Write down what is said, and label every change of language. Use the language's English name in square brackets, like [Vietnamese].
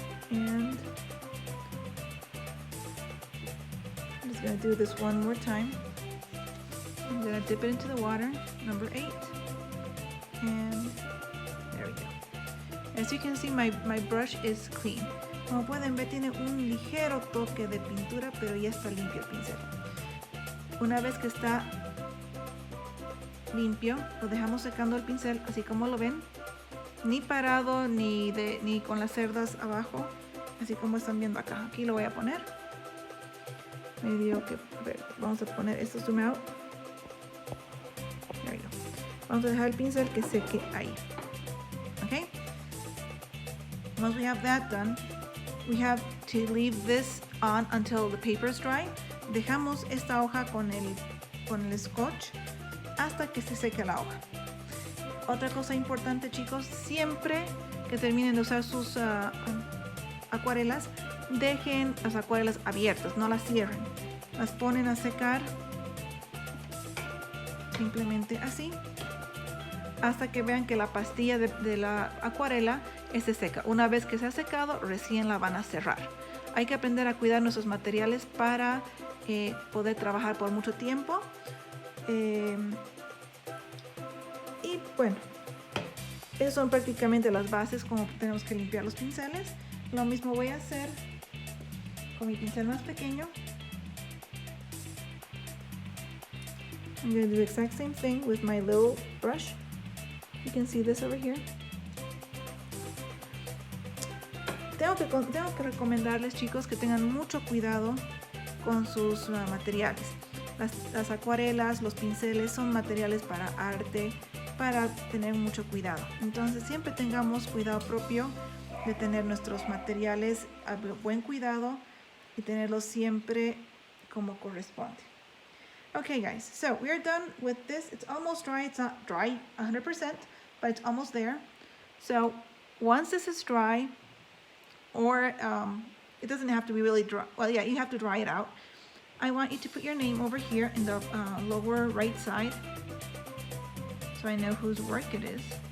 [English] And I'm just going to do this one more time. I'm going to dip it into the water, number 8, and there we go. As you can see, my brush is clean. [Spanish] Como pueden ver, tiene un ligero toque de pintura, pero ya está limpio el pincel. Una vez que está limpio, lo dejamos secando el pincel, así como lo ven, ni parado ni con las cerdas abajo, así como están viendo acá. Aquí lo voy a poner. Medio que, a ver, vamos a poner esto zoom out. [English] There we go. [Spanish] Vamos a dejar el pincel que seque ahí. [English] Okay. Once we have that done, we have to leave this on until the paper is dry. [Spanish] Dejamos esta hoja con el scotch hasta que se seque la hoja. Otra cosa importante, chicos, siempre que terminen de usar sus acuarelas, dejen las acuarelas abiertas, no las cierren. Las ponen a secar simplemente así hasta que vean que la pastilla de la acuarela esté seca. Una vez que se ha secado, recién la van a cerrar. Hay que aprender a cuidar nuestros materiales para poder trabajar por mucho tiempo. Y bueno, esas son prácticamente las bases como tenemos que limpiar los pinceles. Lo mismo voy a hacer con mi pincel más pequeño. [English] I'm going to do the exact same thing with my little brush. You can see this over here. [Spanish] Tengo que recomendarles, chicos, que tengan mucho cuidado con sus materiales. Las acuarelas, los pinceles son materiales para arte, para tener mucho cuidado. Entonces siempre tengamos cuidado propio de tener nuestros materiales a buen cuidado y tenerlos siempre como corresponde. [English] Okay guys, so we are done with this. It's almost dry. It's not dry 100%, but it's almost there. So once this is dry, or it doesn't have to be really dry. Well, yeah, you have to dry it out. I want you to put your name over here in the lower right side, so I know whose work it is.